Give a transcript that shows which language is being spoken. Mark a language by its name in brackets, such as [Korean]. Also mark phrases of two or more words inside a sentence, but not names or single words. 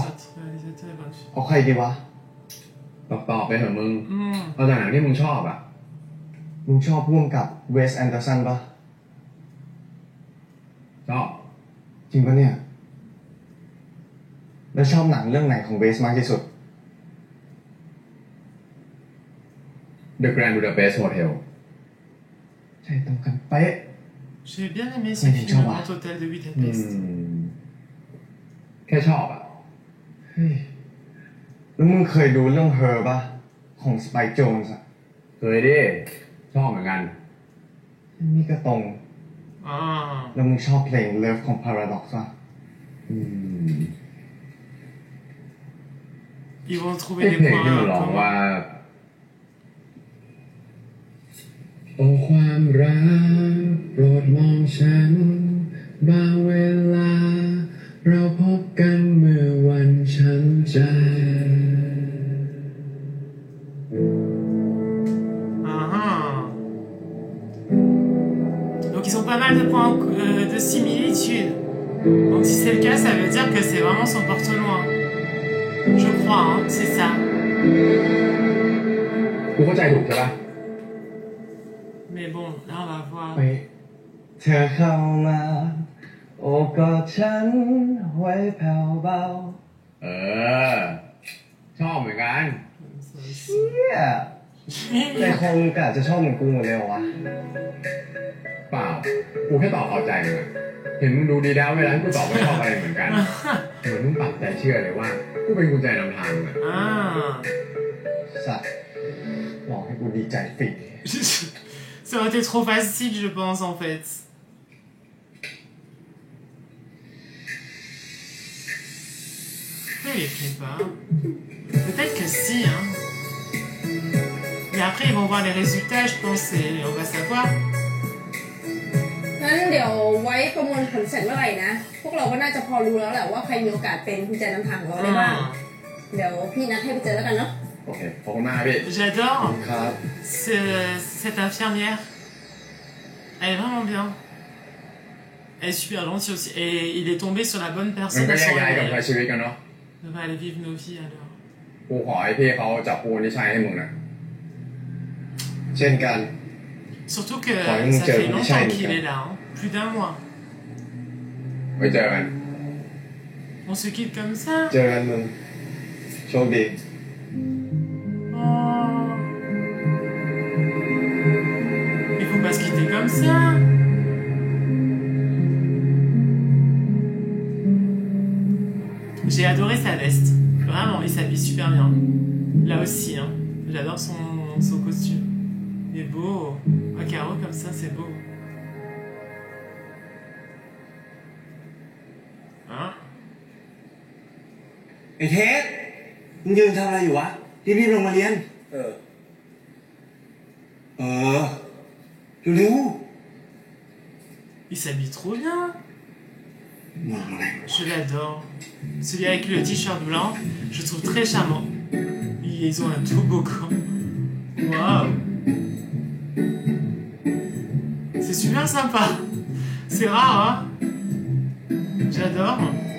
[French] Réalisateur et bonne fille. [Thai] เอาใครดีวะ ตอบไปเถอะมึง Hmm. เอาจากหนังที่มึงชอบอ่ะ มึงชอบผู้กำกับเวสแอนเดอร์สันปะ ชอบ จริงปะเนี่ย แล้วชอบหนังเรื่องไหนของเวสมากที่สุด The Grand Budapest Hotel ใช่ตรงกันเป๊ะ [French] J'ai bien aimé ce Mais film, tu vois. Le Grand Hôtel de Budapest. [Thai] แค่ชอบอ่ะ เฮ้ย แล้วมึงเคยดูเรื่อง Her ปะของสไปค์โจนส์อะ เคยดิ ชอบเหมือนกัน นี่ก็ตรง [French] Ah. [Thai] แล้วมึงชอบเพลง Love ของ Paradox ปะ [French] Ils vont trouver [Thai] ไอ้ [French] des [Thai] เพลง [French] points [Thai] ที่มันร้อง [French] communs. [Thai] ว่า โอ้ความรักโปรดมองฉันบางเวลา เราพบกันเมื่อวันช้ำใจ [French] Ah. Donc ils ont pas mal de points de similitude. Donc si c'est le cas, ça veut dire que c'est vraiment son porte-loin. Je crois, hein, c'est ça. [Thai] กูเข้าใจถูกใช่ปะ [French] Mais bon, là on va voir. [Thai] ไปเธอเข้ามาโอบกอดฉันไว้แผ่วเบา เออ ชอบเหมือนกัน เชี่ยแต่คงกะจะชอบเหมือนกูหมดเลยเหรอวะ เปล่า กูแค่ตอบเอาใจมึงอะเห็นมึงดูดีแล้วเวลาที่กูตอบไม่ชอบอะไรเหมือนกันเหมือนมึงปักใจเชื่อเลยว่ากูเป็นกุญแจนำทางมึงอะ [French] Ah. [Thai] สัตว์หลอกให้กูดีใจฟรี [French] Ça aurait été trop facile, je pense, en fait. Pourquoi il les fait pas? Peut-être que si, hein. Mais après, ils vont voir les résultats, je pense, et on va savoir. [Thai] งั้นเดี๋ยวไว้ประมวลผลเสร็จเมื่อไหร่นะพวกเราก็น่าจะพอรู้แล้วแหละว่าใครมีโอกาสเป็นกุญแจนำทางของเราได้บ้าง [French] Ah. [Thai] เดี๋ยวพี่นัดให้ไปเจอแล้วกันเนาะ โอเคขอบคุณมากครับพี่ [French] J'adore [Thai] ครับ [French] cette infirmière. Elle est vraiment bien. Elle est super gentille aussi. Et il est tombé sur la bonne [Thai] มัน [French] personne [Thai] ก็ [French] à [Thai] แย [French] son [Thai] กย้ายกับใช้ [French] réveil. [Thai] ชีวิตกันเนาะ [French] On va aller vivre nos vies alors. [Thai] กูขอให้พี่เขาจับปูนที่ใช้ให้มึงนะ เช่นกัน [French] Surtout que Ouais, nous, ça c'est fait un longtemps Michel, qu'il quoi. est là. Hein. Plus d'un mois. [Thai] ไว้เจอกัน [French] On se quitte comme ça. [Thai] เจอกันมึงโชคดี [French] Oh. Il faut pas se quitter comme ça. J'ai adoré sa veste. Vraiment, il s'habille super bien. Là aussi, hein. J'adore son costume. Il est beau. Un carreau comme ça, c'est beau. Hein? [Thai] ไอ้เทสมึงยืนทำอะไรอยู่วะรีบๆลงมาเรียน เร็ว [French] Il s'habille trop bien. [Thai] ๆมองอะไร [French] Je l'adore. Celui avec le t-shirt blanc, je trouve très charmant. Ils ont un toboggan. Waouh. C'est super sympa. C'est rare, hein? J'adore.